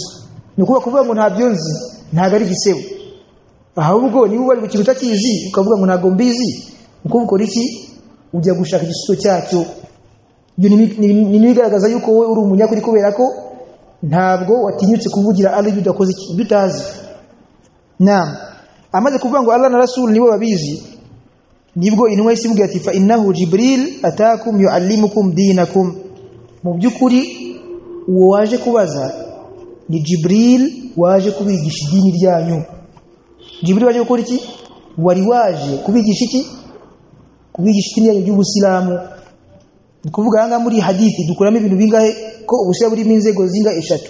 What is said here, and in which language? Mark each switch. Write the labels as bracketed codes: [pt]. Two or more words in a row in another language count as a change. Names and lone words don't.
[rw] Ni kuvuga ngo ntabyo nzi ntago ari gisebo. Ahubwo niba wari ku kintu utakizi ukavuga ngo ntago mbizi, uko ukora iki? Ujya gushaka igisubizo cyacyo. Ibyo ni bigaragaza yuko wowe uri umunyakuri kubera ko ntabwo watinyutse kuvugira Allah ibyo udakoze iki bitazi. Naam, amaze kuvuga ngo Allah na Rasul nibo babizi, nibwo intumwa isivuga ati [ar] فإنه جبريل أتاكم يعلمكم دينكم. [rw] Mu byukuri uwo waje kubaza ni Jibril waje kubigisha idini ryanyu. Jibril waje gukora iki? Wari waje kubigisha iki? Kubigisha idini ryanyu y'Ubusilamu. Kuvuga hanga muri hadithi dukuramo ibintu bingahe ko ubusilamu burimo inzego zinga eshatu.